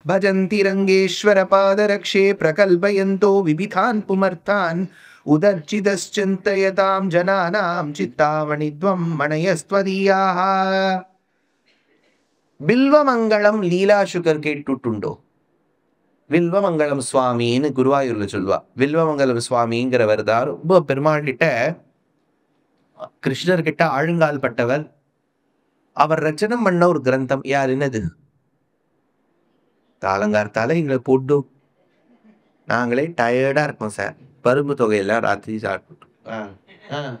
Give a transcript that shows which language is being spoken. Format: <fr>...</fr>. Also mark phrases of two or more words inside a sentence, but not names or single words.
<sa>भजन्ति रङ्गेश्वर पादरक्षे प्रकल्पयन्तो विविधान् पुमर्थान् उदर्चितश्चिन्तयतां जनानां चित्तामणित्वं मणयस्त्वदीयाः.</sa> <ml>ബില്വമംഗലം ലീലാശുകര കേട്ടുട്ടുണ്ടോ?</ml> <ta>வில்வமங்கலம் சுவாமின்னு குருவாயூர்ல சொல்லுவா. வில்வமங்கலம் சுவாமிங்கிறவர் தான் ரொம்ப பெருமாள் கிட்ட, கிருஷ்ணர் கிட்ட ஆழுங்கால் பட்டவர். அவர் ரச்சனம் பண்ண ஒரு கிரந்தம் யார் என்னது? காலங்கார்த்தால எங்களை போட்டு நாங்களே டயர்டா இருக்கோம் சார், பருப்பு தொகையெல்லாம் ராத்திரி சாப்பிட்டு.</ta>